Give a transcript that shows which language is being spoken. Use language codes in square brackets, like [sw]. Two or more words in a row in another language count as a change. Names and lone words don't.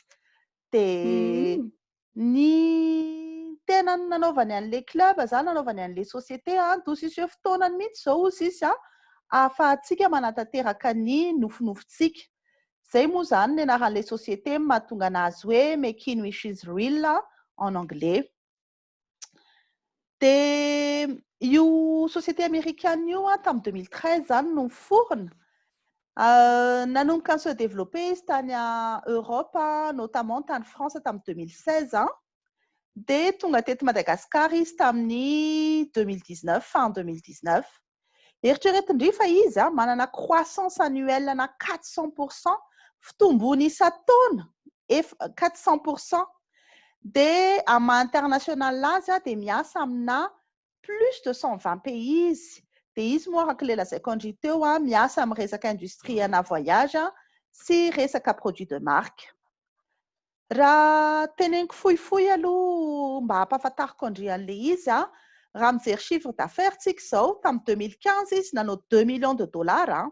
[mg] Dia ny tena nanaovany an'ilay club zany nanaovany an'ilay société doso iseho fotoanany mihitsy zao izy ahafahantsika manatanteraka ny nofinofitsika. Zay moa zany ny anaran'ilay société mahatonga anazy hoe Making Wishes Real [fr] en anglais. [mg] Dia io [fr] société américaine [mg] io tamin'ny 2013 zany no niforona. Nanomboka ny [fr] se développer [mg] izy tany Europe, notamment tany France tamin'ny 2016 dia tonga teto Madagasikara izy tamin'ny 2019, fin 2019. Eritreretindry fa izy manana [fr] croissance annuelle [mg] na 400%, fitombony isan-taona 400%. Dia amin'ny international azy dia miasa amina [fr] plus de 120 pays [mg] izy. Dia izy moa araka ilay lazaiko andry teo miasa amin'ny resaka industrie ana voyage sy resaka [fr] produit de marque. [mg] Raha teneniko fohifohy aloha mba hampahafantariko andry an'ilay izy raha mijery [fr] chiffre d'affaires [mg] tsika izao tamin'ny 2015 izy nanao [fr] 2 millions de dollars.